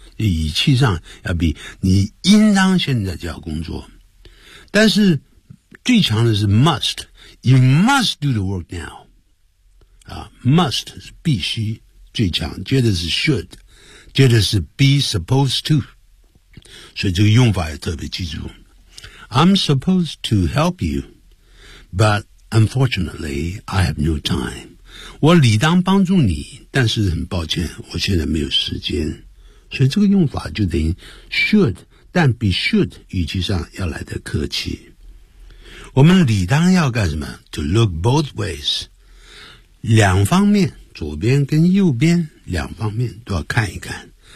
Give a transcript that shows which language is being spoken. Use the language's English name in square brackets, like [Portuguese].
[Chinese] 语气上要比你应当现在就要工作。但是最强的是 must. [English] You must do the work now.、 [Chinese] must 是必须最强，接着是 should, 接着是 be supposed to. 所以这个用法也特别记住。 [English] I'm supposed to help you, but unfortunately, I have no time. [Chinese] 我理当帮助你，但是很抱歉，我现在没有时间。所以这个用法就等于 should, 但比 should 语气上要来得客气。我们理当要干什么？ [English] To look both ways. [Chinese] 两方面，左边跟右边，两方面都要看一看。